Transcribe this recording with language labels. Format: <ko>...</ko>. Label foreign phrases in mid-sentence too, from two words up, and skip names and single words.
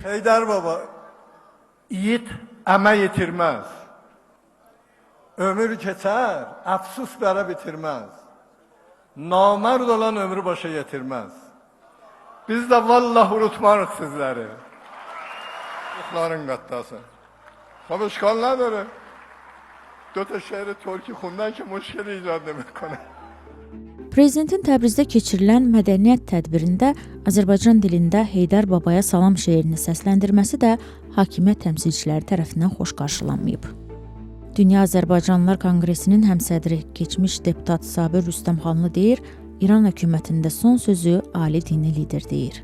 <az>Heydər baba, yiğit əmək yetirməz. Ömür keçər, əfsus bərə bitirməz. Namərd olan ömrü başa getirməz. Biz də vallah unutmarıq sizləri. Ruhların qəddası.</az> <fa>طبیعی اشکال نداره. دو تا شعر ترکی خوندن که مشکل ایجاد نمیکنه.</fa> <az>Prezidentin Təbrizdə keçirilən mədəniyyət tədbirində Azərbaycan dilində Heydər Babaya salam şeirini səsləndirməsi də hakimiyyət təmsilçiləri tərəfindən xoş qarşılanmayıb. Dünya Azərbaycanlılar Konqresinin həmsədri, keçmiş deputat Sabir Rüstəmxanlı deyir, İran hökumətində son sözü ali dini lider deyir.</az>